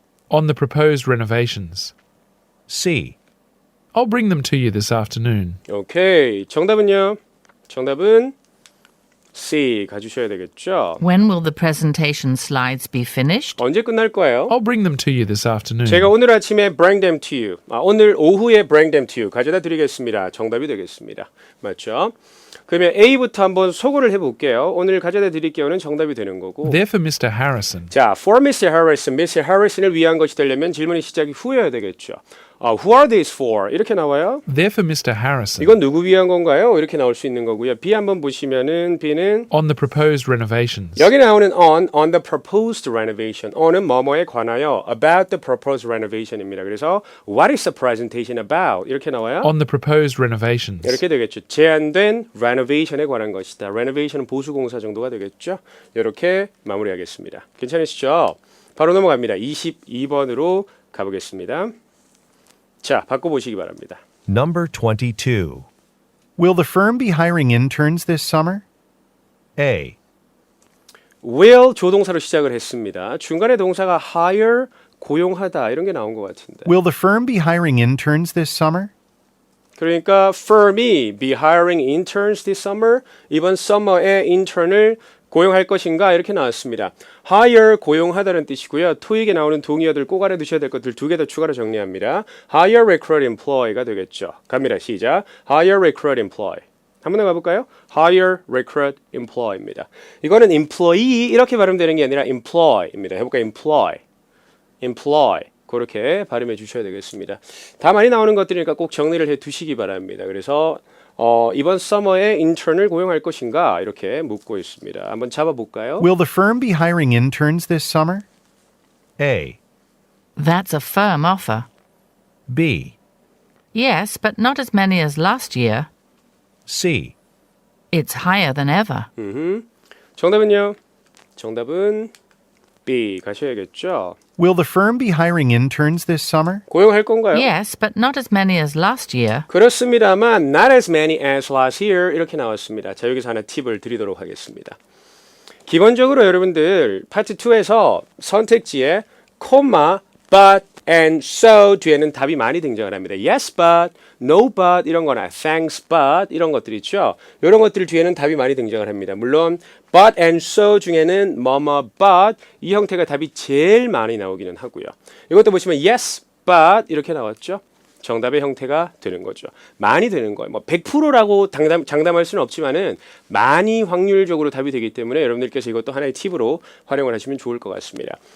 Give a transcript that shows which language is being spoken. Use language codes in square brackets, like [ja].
[en] On the proposed renovations. C. I'll bring them to you this afternoon. [ko] 오케이. 정답은요? 정답은 C 가주셔야 되겠죠. [en] When will the presentation slides be finished? [ko] 언제 끝날 거예요? [en] I'll bring them to you this afternoon. [ko] 제가 오늘 아침에 [en] bring them to you. [ko] 오늘 오후에 bring them to you 가져다 드리겠습니다. 정답이 되겠습니다. 맞죠? 그러면 A부터 한번 소거를 해볼게요. 오늘 가져다 드릴게요는 정답이 되는 거고. [en] They're for Mr. Harrison. 자, for Mr. Harrison, Mr. [ko] Harrison을 위한 것이 되려면 질문이 시작이 후여야 되겠죠. [en] Who are these for? [ko] 이렇게 나와요. [en] They're for Mr. Harrison. [ko] 이건 누구 위한 건가요? 이렇게 나올 수 있는 거고요. B 한번 보시면은 B는 [en] On the proposed renovations. [ko] 여기 나오는 [en] on the proposed renovation. on은 [ko] 뭐뭐에 관하여 [en] about the proposed renovation입니다. [ko] 그래서 [en] what is the presentation about? [ko] 이렇게 나와요. [en] On the proposed renovations. [ko] 이렇게 되겠죠. 제한된 renovation에 관한 것이다. renovation은 보수공사 정도가 되겠죠. 이렇게 마무리하겠습니다. 괜찮으시죠? 바로 넘어갑니다. 22번으로 가보겠습니다. 자, 바꿔보시기 바랍니다. [en] Number 22. Will the firm be hiring interns this summer? A. [ko] will 조동사로 시작을 했습니다. 중간에 동사가 hire, 고용하다 이런 게 나온 것 같은데. [en] Will the firm be hiring interns this summer? [ko] 그러니까 [en] firm이 be hiring interns this summer. [ko] 이번 summer에 intern을 고용할 것인가 이렇게 나왔습니다. hire 고용하다는 뜻이고요. 토익에 나오는 동의어들 꼭 알아두셔야 될 것들 두 개 더 추가로 정리합니다. [en] hire, recruit, employ가 되겠죠. [ko] 갑니다. 시작. [en] hire, recruit, employ. [ko] 한 번 더 가볼까요? [en] hire, recruit, employ입니다. [ko] 이거는 employee 이렇게 발음되는 게 아니라 employ입니다. 해볼까요? employ. 그렇게 발음해 주셔야 되겠습니다. 다 많이 나오는 것들이니까 꼭 정리를 해 두시기 바랍니다. 그래서 이번 서머에 인턴을 고용할 것인가 이렇게 묻고 있습니다. 한번 잡아볼까요? [en] Will the firm be hiring interns this summer? A. That's a firm offer. B. Yes, but not as many as last year. C. It's higher than ever. [ko] 정답은요? 정답은 B 가셔야겠죠. [en] Will the firm be hiring interns this summer? [ko] 고용할 건가요? [en] Yes, but not as many as last year. [ko] 그렇습니다만 [en] not as many as last year [ko] 이렇게 나왔습니다. 자, 여기서 하나 팁을 드리도록 하겠습니다. 기본적으로 여러분들 파트 2에서 선택지에 콤마, but, and so 뒤에는 답이 많이 등장을 합니다. [en] Yes, but, no, but [ko] 이런 거나 [en] thanks, but [ko] 이런 것들 있죠. 이런 것들 뒤에는 답이 많이 등장을 합니다. 물론 but and so 중에는 뭐뭐 but 이 형태가 답이 제일 많이 나오기는 하고요. 이것도 보시면 [en] yes, but [ko] 이렇게 나왔죠. 정답의 형태가 되는 거죠. 많이 되는 거예요. 뭐 100%라고 장담할 수는 없지만은 많이 확률적으로 답이 되기 때문에 여러분들께서 이것도 하나의 팁으로 활용을 하시면 좋을 것 같습니다.